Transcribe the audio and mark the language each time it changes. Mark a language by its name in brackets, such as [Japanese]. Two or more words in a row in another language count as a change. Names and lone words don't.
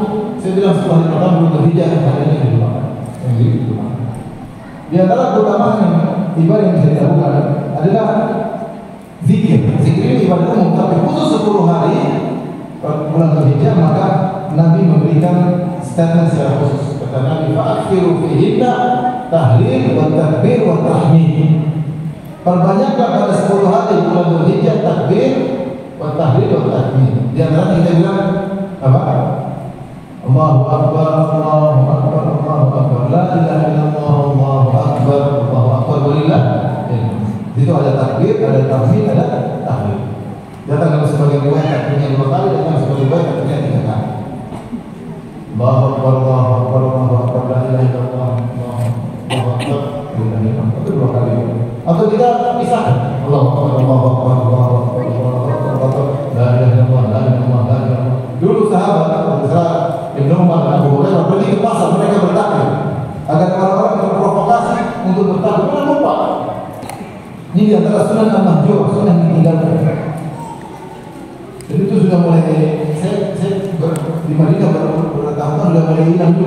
[Indonesian] Saya bilang setelah hari pertama belum berhijrah, hari ini dilupakan. Di antara keutamaan ibadah yang bisa dilakukan adalah zikir. Zikir ini ibadah umum, tapi khusus 10 hari bulan Dzulhijjah, maka Nabi memberikan statement secara khusus. Kata Nabi, [Arabic] فأكثروا فيهن تهليل وتكبير وتحميد. [Indonesian] Perbanyaklah pada 10 hari bulan Dzulhijjah [Arabic] تكبير وتهليل وتحميد. [Indonesian] Di antara kita bilang apa? [Arabic] الله أكبر الله أكبر الله أكبر لا إله إلا الله الله أكبر الله أكبر ولله. [Indonesian] Itu ada takbir, ada tahmid, ada tahlil. Datang dalam sebagian riwayat takbirnya 2 kali, datang sebagian riwayat takbirnya 3 kali. [Arabic] الله أكبر الله أكبر الله أكبر لا إله إلا الله الله أكبر, [Indonesian] itu 2 kali. Atau kita pisahkan. [Arabic] الله أكبر الله أكبر الله أكبر الله أكبر لا إله إلا الله لا إله إلا الله لا إله إلا الله, la ilaha illallah. [Indonesian] Dulu sahabat Ibnu Umar dan Abu Hurairah pergi ke pasar, mereka bertakbir agar orang-orang terprovokasi untuk bertakbir. Mereka lupa. Ini di antara [Arabic] سنة المهجور, [Indonesian] sunnah yang ditinggalkan. Jadi itu sudah mulai, saya di Madinah bertahun-tahun sudah mulai hilang juga.